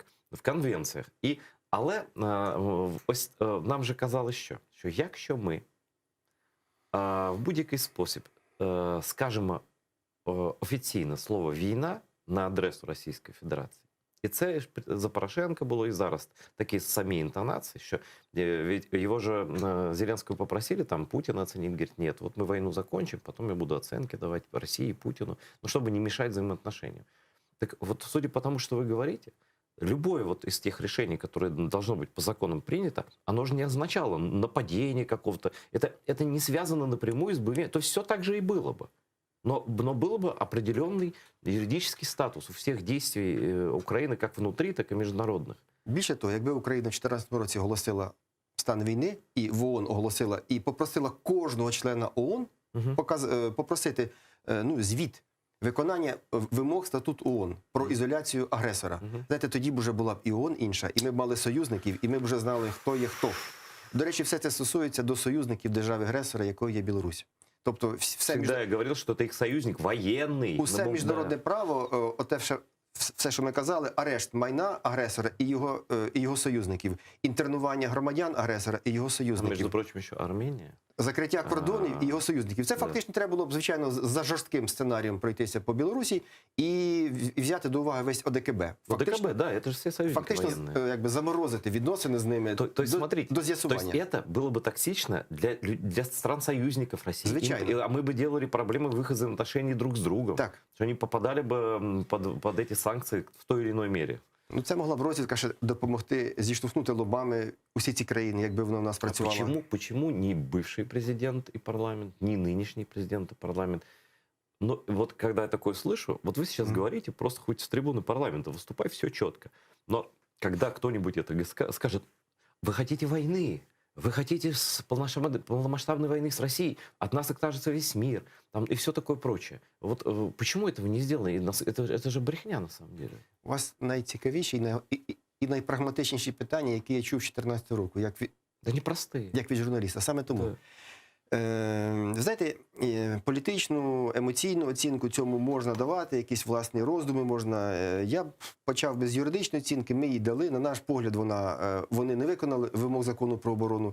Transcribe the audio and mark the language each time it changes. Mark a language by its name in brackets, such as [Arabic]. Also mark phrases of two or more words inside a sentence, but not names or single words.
[Ukrainian] В конвенціях. Але ось нам же казали, що якщо ми в будь-який спосіб скажемо офіційне слово «війна» на адресу Російської Федерації, і це за Порошенка було і зараз такі самі інтонації, що його же [Russian] Зеленского попросили там Путина оценить, говорит, нет, вот мы войну закончим, потом я буду оценки давать России, Путину, ну, чтобы не мешать взаимоотношениям. Так вот, судя по тому, что вы говорите, любое вот из тех решений, которое должно быть по законам принято, оно же не означало нападение какого-то. Это не связано напрямую с боевыми. То есть все так же и было бы. Но было бы определенный юридический статус у всех действий Украины, как внутри, так и международных. [Ukrainian] Більше того, якби Україна в 2014 році оголосила стан війни, і в ООН оголосила, і попросила кожного члена ООН попросити звіт виконання вимог статуту ООН про ізоляцію агресора. Знаєте, тоді б вже була б і ООН інша, і ми б мали союзників, і ми б вже знали, хто є хто. До речі, все це стосується до союзників держави-агресора, якою є Білорусь. Тобто [Russian] Всегда я говорил, что это их союзник военный. [Ukrainian] Усе міжнародне право, все, що ми казали, арешт майна агресора і його союзників, інтернування громадян агресора і його А, союзників. [Russian] между прочим, еще Армения. [Ukrainian] Закриття кордонів і його союзників. Це фактично треба було б, звичайно, за жорстким сценарієм пройтися по Білорусі і взяти до уваги весь ОДКБ. [Russian] ОДКБ, да, это же все союзники [Ukrainian] Фактично, [Russian] военные. [Ukrainian] якби заморозити відносини з ними [Russian] То есть, смотрите, [Ukrainian] до з'ясування. [Russian] то есть это было бы токсично для стран-союзников России. [Ukrainian] Звичайно. [Russian] А мы бы делали проблемы в их взаимоотношении друг с другом. [Ukrainian] Так. [Russian] Что они попадали бы под эти санкции в той или иной мере. [Ukrainian] Ну, це могла б розвідка ще допомогти зіштовхнути лобами усі ці країни, якби вона в нас працювала. [Russian] Почему ни бывший президент и парламент, ни нынешний президент и парламент? Но вот когда я такое слышу, вот вы сейчас говорите, просто хоть с трибуны парламента выступай, все четко. Но когда кто-нибудь это скажет, вы хотите войны, вы хотите полномасштабной войны с Россией, от нас окажется весь мир, там, и все такое прочее. Вот почему этого не сделано? Это же брехня на самом деле. [Ukrainian] У вас найцікавіші і найпрагматичніші питання, які я чув з 2014 року, [Russian] Да непростые. [Ukrainian] як від журналіста. Саме тому. [Russian] Да. [Ukrainian] Ви знаєте, політичну, емоційну оцінку цьому можна давати, якісь власні роздуми можна. Я б почав би з юридичної оцінки, ми її дали. На наш погляд, вони не виконали вимог закону про оборону.